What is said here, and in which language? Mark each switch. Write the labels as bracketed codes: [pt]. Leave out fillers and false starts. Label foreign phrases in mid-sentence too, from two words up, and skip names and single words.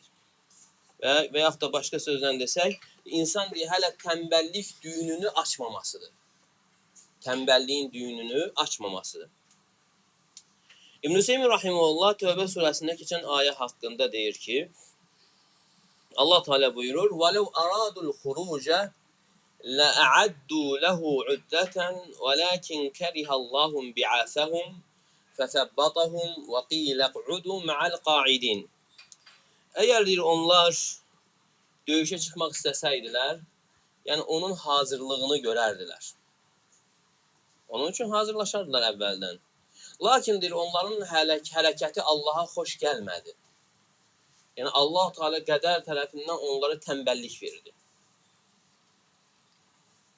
[az] Və yaxud da başqa sözlə desək, insan hələ tənbəllik düyününü açmamasıdır. Tənbəlliyin düyününü açmamasıdır. İbn-i Seyyid rahimehullah Tövbə surəsində keçən ayə haqqında deyir ki, Allah Teala buyurur: [ar] "ولو أرادوا الخروج لأعدوا له عدة ولكن كره الله انبعاثهم فثبطهم وقيل اقعدوا مع القاعدين." [az] Əgər deyir onlar döyüşə çıxmaq istəsəydilər, yəni onun hazırlığını görərdilər. Onun üçün hazırlaşardılar əvvəldən. Lakin deyir, onların hərəkəti Allaha xoş gəlmədi. Yəni Allah Teala qədər tərəfindən onlara tənbəllik verdi.